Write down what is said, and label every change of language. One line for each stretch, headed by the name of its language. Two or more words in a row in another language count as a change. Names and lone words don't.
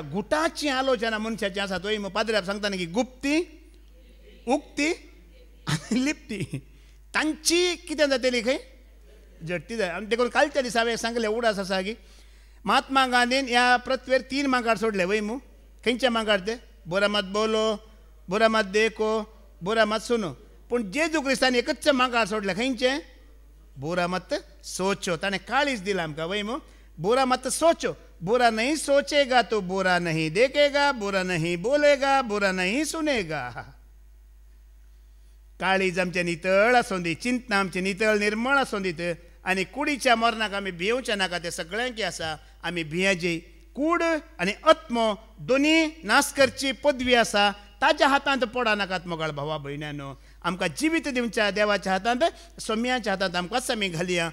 Konkani: गुटाची आलोचना मनशाची आसा थंय पाद्र्याक सांगता न्ही की गुप्ती उक्ती आनी लिप्ती तांची कितें जातली खंय जडती जाय. आनी देखून कालच्या दिसा हांवें सांगलें उडास आसा की महात्मा गांधीन ह्या पृथ्वीर 3 मांगाड सोडले वय मू. खंयचे मांगाड ते?
Hindi: बुरा मत बोलो, बुरा मत देखो, बुरा मत सुनो.
Konkani: पूण जेजू क्रिस्तान एकच मांगाड सोडले. खंयचे?
Hindi: बुरा मत सोचो.
Konkani: ताणें काळीज दिला आमकां वय मू.
Hindi: बुरा मत सोचो. बुरा नहीं सोचेगा तो बुरा नहीं देखेगा, बुरा नहीं बोलेगा, बुरा नहीं सुनेगा.
Konkani: काळीज आमचे नितळ आसूं दी, चिंतना आमची नितळ निर्मळ आसूं दीत. आनी कुडीच्या मरणाक आमी भिवचे नाका. ते सगळ्यांकी आसा. आमी भियेची. कूड आनी आत्मो दोनी नाश करची पदवी आसा. ताज्या हातांत पडा नाकात मोगाळ भावा भयण्यानो. आमकां जिवीत दिवच्या देवाच्या हातांत, सोम्याच्या हातांत आमकांच आमी घालया.